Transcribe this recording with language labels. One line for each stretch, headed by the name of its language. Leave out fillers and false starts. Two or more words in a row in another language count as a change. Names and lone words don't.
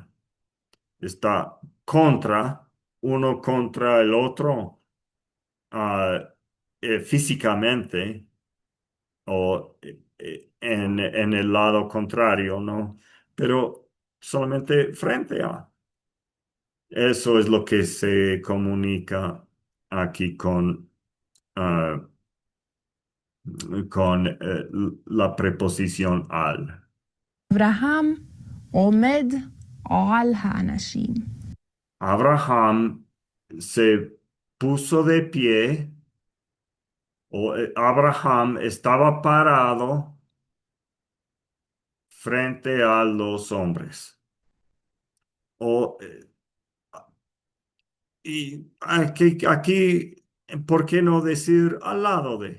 Spanish: Está contra, uno contra el otro, ah, físicamente o en el lado contrario, ¿no? Pero solamente frente a. Eso es lo que se comunica aquí ah, con la preposición al.
Hebrew: אברהם עומד על האנשים.
Spanish: Abraham se puso de pie, o Abraham estaba parado frente a los hombres. O, y aquí, ¿por qué no decir al lado de?